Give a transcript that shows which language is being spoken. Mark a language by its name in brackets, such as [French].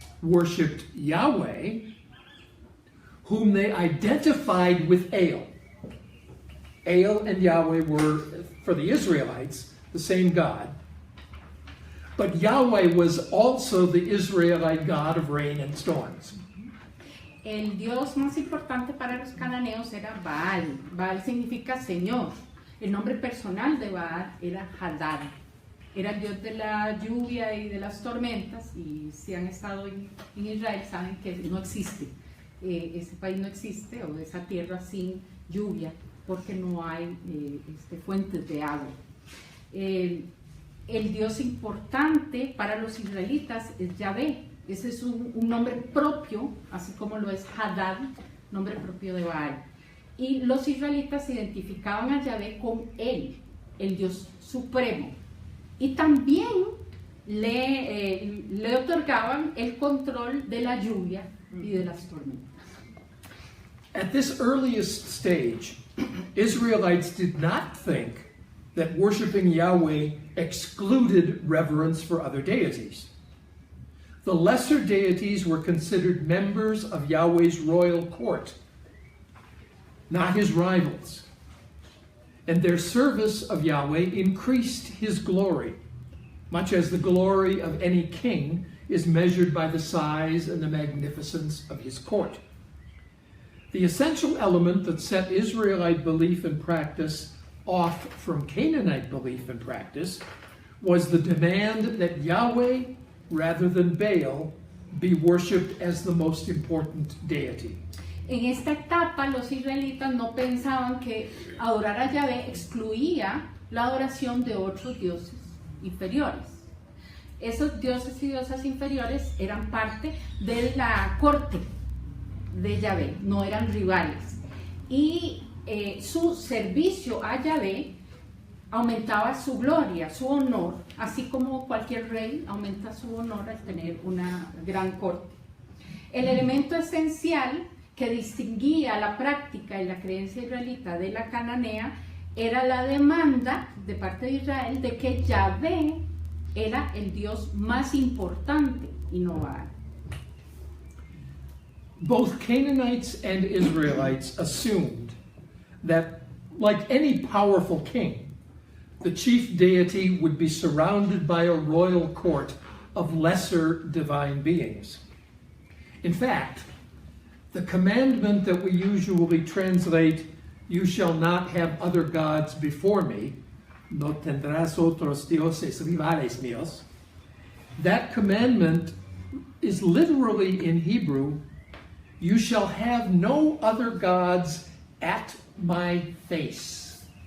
[English] worshipped Yahweh, whom they identified with El. El and Yahweh were, for the Israelites, the same God. But Yahweh was also the Israelite God of rain and storms. [Spanish] El dios más importante para los cananeos era Baal. Baal significa Señor. El nombre personal de Baal era Hadad. Era el dios de la lluvia y de las tormentas, y si han estado en Israel saben que no existe. Ese país no existe, o esa tierra sin lluvia, porque no hay fuentes de agua. El dios importante para los israelitas es Yahvé. Ese es un nombre propio, así como lo es Hadad, nombre propio de Baal. Y los israelitas identificaban a Yahvé con él, el dios supremo. Y también le otorgaban el control de la lluvia y de las tormentas. [English] At this earliest stage, Israelites did not think that worshiping Yahweh excluded reverence for other deities. The lesser deities were considered members of Yahweh's royal court, not his rivals. And their service of Yahweh increased his glory, much as the glory of any king is measured by the size and the magnificence of his court. The essential element that set Israelite belief and practice off from Canaanite belief and practice was the demand that Yahweh, rather than Baal, be worshipped as the most important deity. [Spanish] En esta etapa los israelitas no pensaban que adorar a Yahvé excluía la adoración de otros dioses inferiores. Esos dioses y diosas inferiores eran parte de la corte de Yahvé, no eran rivales. Y su servicio a Yahvé aumentaba su gloria, su honor, así como cualquier rey aumenta su honor al tener una gran corte. El elemento esencial que distinguía la práctica y la creencia israelita de la cananea era la demanda de parte de Israel de que Yahvé era el Dios más importante y no Baal. [English] Both Canaanites and Israelites assumed that, like any powerful king, the chief deity would be surrounded by a royal court of lesser divine beings. In fact, the commandment that we usually translate, "You shall not have other gods before me," [Spanish] no tendrás otros dioses rivales míos, [English] that commandment is literally in Hebrew, "You shall have no other gods at my face."